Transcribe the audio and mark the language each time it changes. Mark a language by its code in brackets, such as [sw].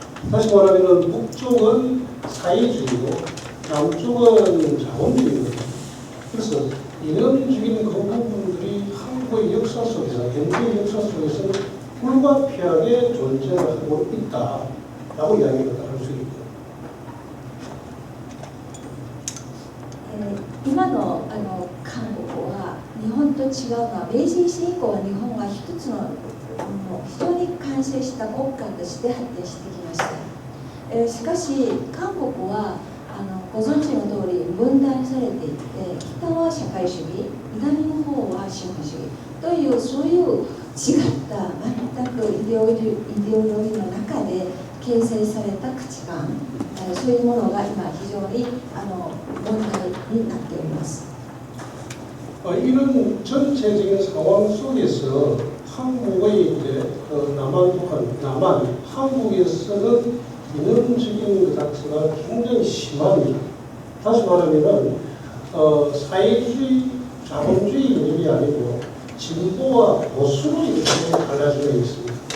[ko] 다시 말하면 북쪽은 사회주의고 남쪽은 자본주의거든요. 그래서 이념적인 그 부분들이 한국의 역사 속에서, 현재의 역사 속에서는 불가피하게 존재하고 있다라고 이야기를 할 수 있고, [ja] 今の韓国は日本と違うのは明治維新以降は日本は一つの非常に完成した国家として発展してきました。しかし韓国はご存知の通り分断されていて、北は社会主義、南の方は資本主義というそういう違った全くイデオロギーの中で形成された価値観、そういうものが今非常に問題になっております。 [ko] 이런 전체적인 상황 속에서 한국의 이제 남한, 한국에서는 이념적인 것 자체가 굉장히 심합니다. 다시 말하면은 사회주의, 자본주의 이념이 아니고 진보와 보수로 이렇게 갈라져 있습니다.